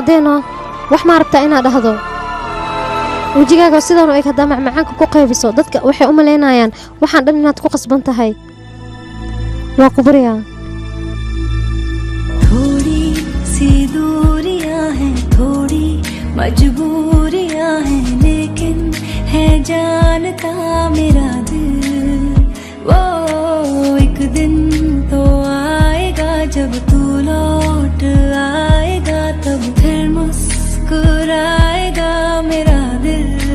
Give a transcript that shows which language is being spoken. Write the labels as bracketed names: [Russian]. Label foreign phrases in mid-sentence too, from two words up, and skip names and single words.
[Somali] caddeenoo wax maa rabtaa inaad dhahdo wejigaaga sidaanu eg haddaa macmacaanka ku qaybiso dadka waxay u malaynayaan waxaan dhan inaad ku qasban tahay waa ku baryaa [Hindi] थोड़ी सी दूरियां हैं थोड़ी मजबूरियां हैं लेकिन है जानता मेरा दिल वो एक दिन तो आएगा जब तू लौट आएगा तब फिर मुस्कुराएगा मेरा दिल